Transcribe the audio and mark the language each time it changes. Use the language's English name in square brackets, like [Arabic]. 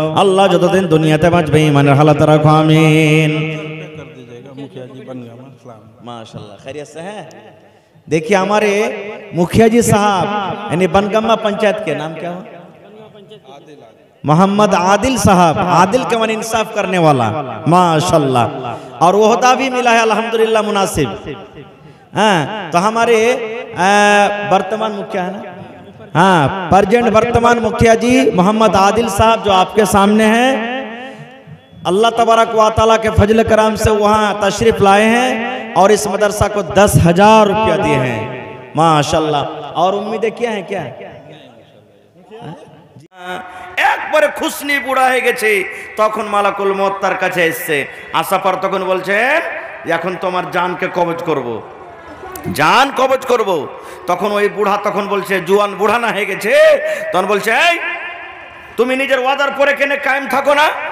[Bangla] আল্লাহ যতদিন দুনিয়াতে বাঁচবে ইমানের হালাত রাখো, আমিন। [Hindi] माशाल्लाह खैरियत से हैं। देखिए हमारे मुखिया जी साहब यानी बनगम्मा पंचायत के नाम क्या हुआ? मोहम्मद आदिल साहब, आदिल के मन इंसाफ करने वाला माशाल्लाह, और ओहदा भी मिला है अल्हम्दुलिल्लाह मुनासिब। हाँ तो हमारे वर्तमान मुखिया है ना, हाँ प्रेजेंट वर्तमान मुखिया जी मोहम्मद आदिल साहब जो आपके सामने हैं, अल्लाह तबारक व तआला के फजल करम से वहाँ तशरीफ लाए हैं और इस मदरसा को 10,000 रुपया दिए हैं माशाल्लाह। और उम्मीदें क्या हैं? [Bangla] क्या একবারে খুশনি বুড়া হয়ে গেছে, তখন মালাকুল মউত তার কাছে এসেছে, আসার পর তখন বলছেন এখন তোমার জানকে কবজ করব, জান কবজ করব। তখন ওই বুড়া তখন বলছে, জুয়ান বুড়া না হয়ে গেছে, তখন বলছে এই তুমি নিজের ওয়াদার পরে কেন কায়েম থাকো না?